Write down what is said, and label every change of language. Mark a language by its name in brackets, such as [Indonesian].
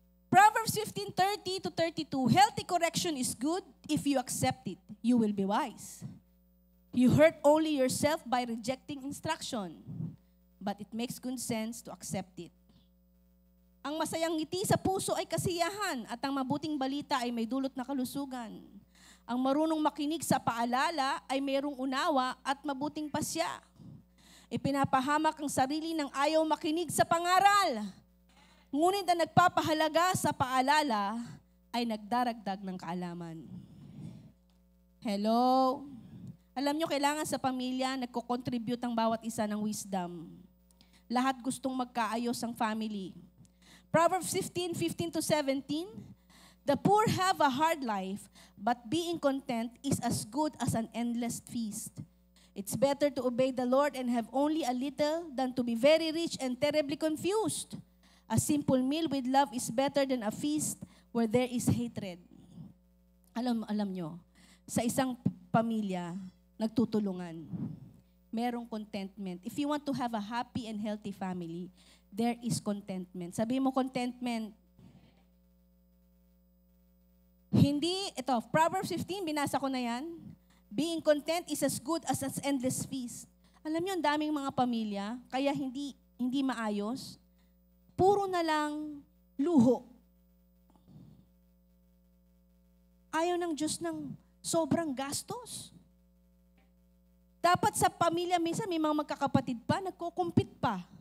[English] Proverbs 15:30-32, healthy correction is good if you accept it. You will be wise. You hurt only yourself by rejecting instruction, but it makes good sense to accept it. [Filipino] Ang masayang ngiti sa puso ay kasiyahan at ang mabuting balita ay may dulot na kalusugan. Ang marunong makinig sa paalala ay mayroong unawa at mabuting pasya. Ipinapahamak ang sarili ng ayaw makinig sa pangaral. Ngunit ang nagpapahalaga sa paalala ay nagdaragdag ng kaalaman. Hello? Alam nyo, kailangan sa pamilya, nagko-contribute ang bawat isa ng wisdom. Lahat gustong magkaayos ang family. [English] Proverbs 15:15-17, the poor have a hard life, but being content is as good as an endless feast. It's better to obey the Lord and have only a little than to be very rich and terribly confused. A simple meal with love is better than a feast where there is hatred. [Filipino] Alam nyo, sa isang pamilya, nagtutulungan. Merong contentment. [English] If you want to have a happy and healthy family, there is contentment. [Filipino] Sabi mo contentment. Hindi, ito, Proverbs 15, binasa ko na yan. [English] Being content is as good as an endless feast. [Filipino] Alam niyo, ang daming mga pamilya, kaya hindi maayos. Puro na lang luho. Ayaw ng Diyos ng Sobrang gastos. Dapat sa pamilya, minsan may mga magkakapatid pa, nagko-compete pa.